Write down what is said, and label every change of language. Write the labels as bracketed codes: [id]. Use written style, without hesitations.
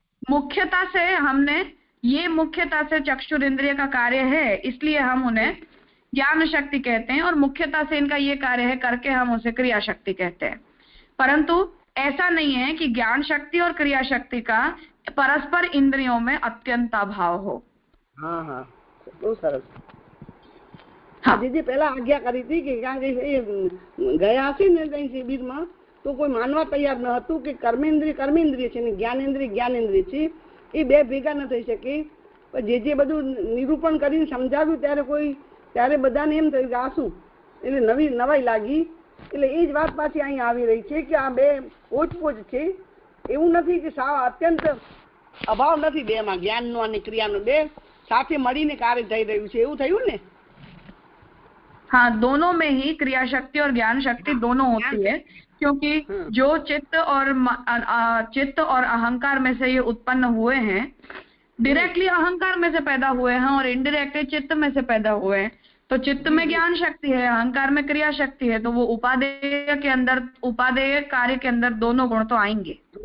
[hi] मुख्यता से हमने ये मुख्यता से चक्षुर इंद्रिय का कार्य है इसलिए हम उन्हें ज्ञान शक्ति कहते हैं, और मुख्यता से इनका ये कार्य है करके हम उसे क्रिया शक्ति कहते हैं. परंतु ऐसा नहीं है कि ज्ञान शक्ति और क्रिया शक्ति का परस्पर इंद्रियों में अत्यंत अभाव हो. हाँ हाँ, [gu] બહુ સરસ. હા, દીદી પહેલા આજ્ઞા કરી હતી કે કારણ કે ગયા હશે ને ત્યાં શિબિરમાં તો કોઈ માનવા તૈયાર ન હતું કે કર્મેન્દ્રિય કર્મેન્દ્રિય છે ને જ્ઞાનેન્દ્રિય જ્ઞાનેન્દ્રિય છે, એ બે ભેગા ન થઈ શકે. જે બધું નિરૂપણ કરીને સમજાવ્યું ત્યારે બધાને એમ થયું કે આ શું, એટલે નવાઈ લાગી. એટલે એ જ વાત પાછી અહીં આવી રહી છે કે આ બે પોચપોચ છે, એવું નથી કે સાવ અત્યંત અભાવ નથી બેમાં, જ્ઞાનનો અને ક્રિયાનો બે સાથે મળીને કાર્ય થઈ રહ્યું છે, એવું થયું ને. [hi] हाँ, दोनों में ही क्रिया शक्ति और ज्ञान शक्ति दोनों होती है, क्योंकि जो चित्त और अहंकार में से ये उत्पन्न हुए हैं, डायरेक्टली अहंकार में से पैदा हुए हैं और इनडायरेक्टली चित्त में से पैदा हुए हैं. तो चित्त में ज्ञान शक्ति है, अहंकार में क्रिया शक्ति है, तो वो उपादेय के अंदर, उपादेय कार्य के अंदर दोनों गुण तो आएंगे.